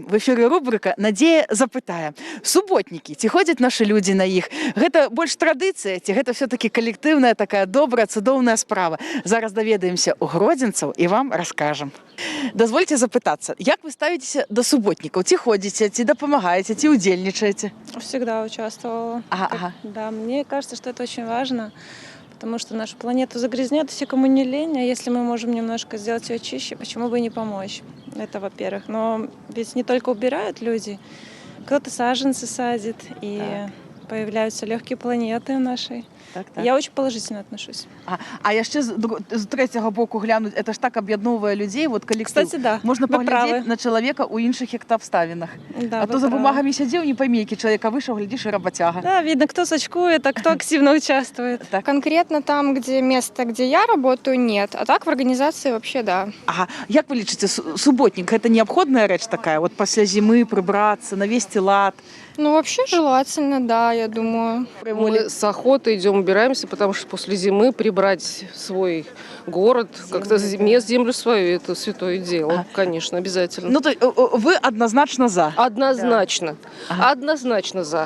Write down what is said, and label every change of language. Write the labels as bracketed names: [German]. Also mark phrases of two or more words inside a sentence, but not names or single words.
[Belarusian] В эфіры рубрыка Надзея запытае. Суботнікі, ці ходзяць нашы людзі на іх? Гэта больш традыцыя, ці гэта все-таки калектыўная такая добрая, цудоўная справа? Зараз даведаемся у гродзенцаў і вам раскажам. Дазвольце запытацца, як вы ставіцеся да суботнікаў? Ці ходзіце, ці дапамагаеце, ці удзельнічаеце? [Russian] Всегда участвовала. Да, мне кажется, что это очень важно, потому что нашу планету загрязняют все, кому не лень, а если мы можем немножко сделать ее чище, почему бы и не помочь? Это во-первых. Но ведь не только убирают люди, кто-то саженцы садит, и появляются легкие планеты в нашей. Так. Я очень положительно отношусь. [Belarusian] А яшчэ з трэцяга боку глянуць, [Russian] это ж [Belarusian] так аб'ядноўвае людзей, вот калектыў. [Russian] Кстати, да, [Belarusian] можна вы паглядзець [Russian] правы. [Belarusian] на чалавека ў іншых як-то абставінах. [Russian] Да, [Belarusian] А то за бумагамі сядзеў, [Russian] не пойми, [Belarusian] які чалавек, а вышаў, глядзіш, і работяга. [Russian] Да, видно, кто сачкует, а кто активно участвует. Так. Конкретно там, где место, где я работаю, нет. А так в организации вообще да. Ага. [Belarusian] Як вы лічыце, суботнік гэта неабходная рэч такая, вот пасля зімы прыбрацца, навесці лад? [Russian] Ну, вообще желательно, да, я думаю. Мы с охотой идем, убираемся, потому что после зимы прибрать свой город, как-то землю свою, это святое дело, конечно, обязательно. Ну, то вы однозначно за? Однозначно, Ага. однозначно за.